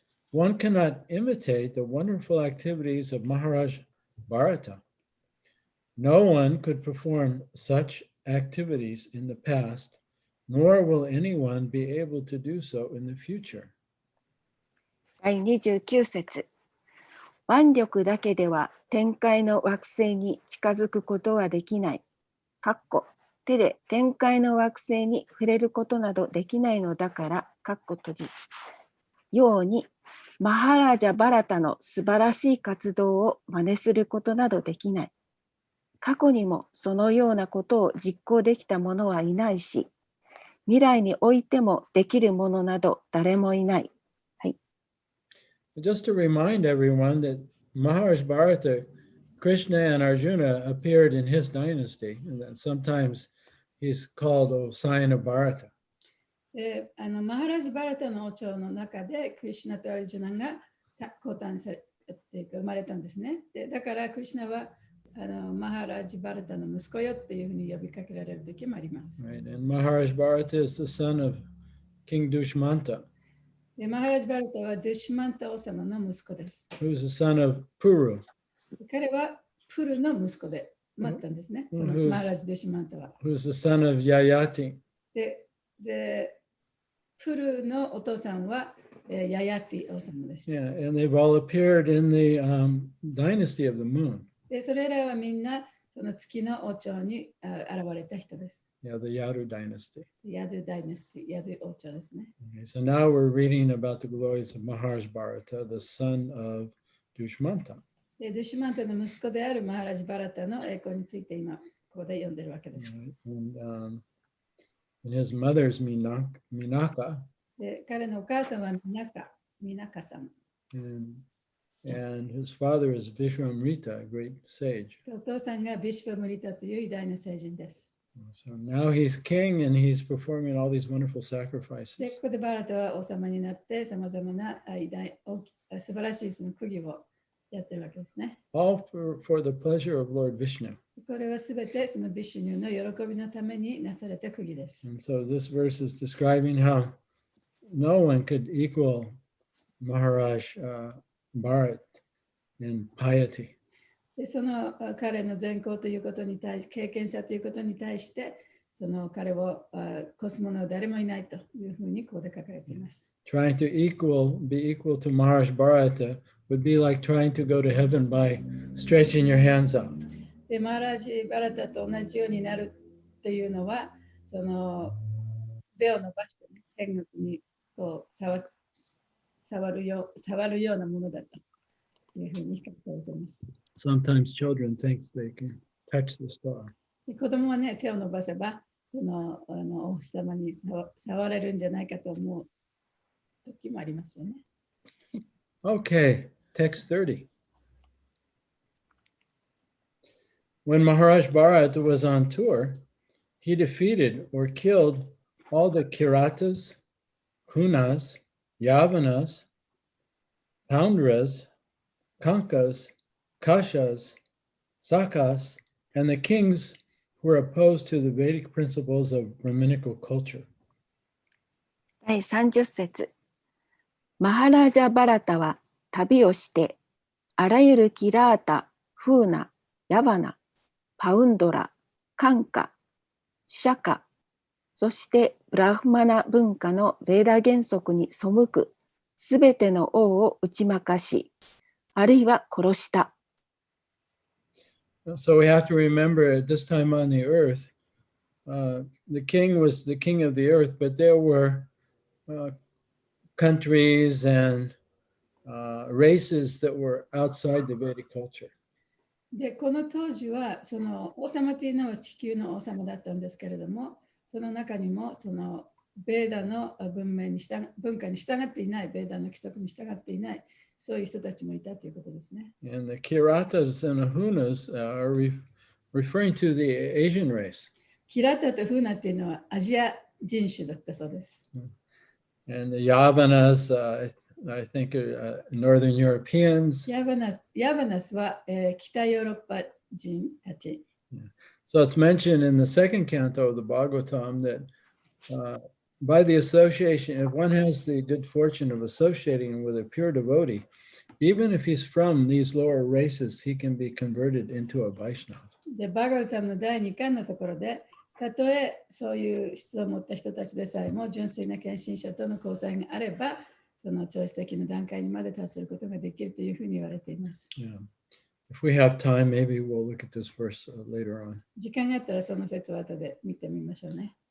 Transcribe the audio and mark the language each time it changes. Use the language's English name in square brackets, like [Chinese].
[English] One cannot imitate the wonderful activities of Maharaj Bharata. No one could perform such activities in the past, nor will anyone be able to do so in the future. [Japanese] 第29節。腕力だけでは天界の惑星に近づくことはできない。手で天界の惑星に触れることなどできないのだから、閉じ。ように、マハラジャ・バラタの素晴らしい活動を真似することなどできない。過去にもそのようなことを実行できた者はいないし、未来においてもできる者など誰もいない。はい。 [English] Just to remind everyone that Maharaj Bharata, Krishna and Arjuna appeared in his dynasty, and that sometimes he's called Osayana Bharata. [Japanese] でマハラジ・バラタの王朝の中でクリシュナとアルジュナが降誕されて生まれたんですね。でだからクリシュナはマハラジ・バラタの息子よっていうふうに呼びかけられる時もあります。 [English] Right, and Maharaj Bharata is the son of King Dushmanta, [Japanese] でマハラジ・バラタはデュシュマンタ王様の息子です。 [English] who is the son of Puru, [Japanese] 彼はプルの息子で待ったんですね。そのマハラジ・デュシュマンタは。 [English] who is the son of Yayati. [Japanese] でプルのお父さんはヤヤティ王様でした。 [English] Yeah, and they've all appeared in the dynasty of the moon. [Japanese] で、それらはみんなその月の王朝に現れた人です。 [English] Yeah, the Yadu dynasty. [Japanese] ヤドゥダイナスティ、ヤドゥ王朝ですね。 [English] Okay, so now we're reading about the glories of Maharaj Bharata, the son of Dushmanta. [Japanese] で、ドゥシュマンタの息子であるマハラジ・バラタの栄光について今、ここで読んでるわけです。 [English] And his mother's Minaka, [Japanese] で、彼のお母さんはミナカさん。 [English] and his father is Vishwamrita, a great sage. [Japanese] お父さんがビシュパムリタという偉大な聖人です。 [English] So now he's king and he's performing all these wonderful sacrifices. [Japanese] ここでバラタは王様になってさまざまな素晴らしいその釘をやってるわけですね。 [English] All for the pleasure of Lord Vishnu. [Japanese] これはすべてそのビシュニュの喜びのためになされた釘です。 [English] And so this verse is describing how no one could equal Maharaj Bharat in piety. [Japanese] で、その彼の善行ということに対し、経験者ということに対して、その彼を越す者は誰もいないというふうにここで書かれています。 [English] Trying to be equal to Maharaj Bharata would be like trying to go to heaven by stretching your hands out. [Japanese] で、マハラジ・バラタと同じようになるというのは、その手を伸ばして、ね、天国にこう触るようなものだというふうに書かれています。 [English] Sometimes children think they can touch the star. [Japanese] で、子供はね、手を伸ばせば、そのお星様に触れるんじゃないかと思う時もありますよね。 [English] Okay, text 30. When Maharaj Bharata was on tour, he defeated or killed all the Kiratas, Hunas, Yavanas, Poundras, Kankas, Kashas, Sakas, and the kings who were opposed to the Vedic principles of Brahminical culture. [Japanese] 第30節。マハラジャ・バラタは旅をして、あらゆるキラータ、フーナ、ヤバナ、パウンドラ、カンカ、シャカ、そしてブラフマナ文化のベーダ原則に背くすべての王を打ち負かし、あるいは殺した。 [English] So we have to remember at this time on the earth, the king was the king of the earth, but there were countries and races that were outside the Vedic culture. [Japanese] で、この当時はその王様というのは地球の王様だったんですけれども、その中にもそのベーダの文化に従っていない、ベーダの規則に従っていない、そういう人たちもいたということですね。 [English] And the Kiratas and the Hunas are referring to the Asian race. [Japanese] キラタとフーナっていうのはアジア人種だったそうです。 [English] And the Yavanas, I think, Northern Europeans. [Japanese] ヤバナスは、北ヨーロッパ人たち。 [English] So it's mentioned in the second canto of the Bhagavatam that by the association, if one has the good fortune of associating with a pure devotee, even if he's from these lower races, he can be converted into a Vaishnava. [Japanese] で、バガウタムの第2巻のところで、たとえそういう質を持った人たちでさえも純粋な献身者との交際があれば、その超越的な段階にまで達することができるというふうに言われています。 [English] Yeah. If we have time, maybe we'll look at this verse later on. [Japanese] 時間があったらその説を後で見てみましょうね。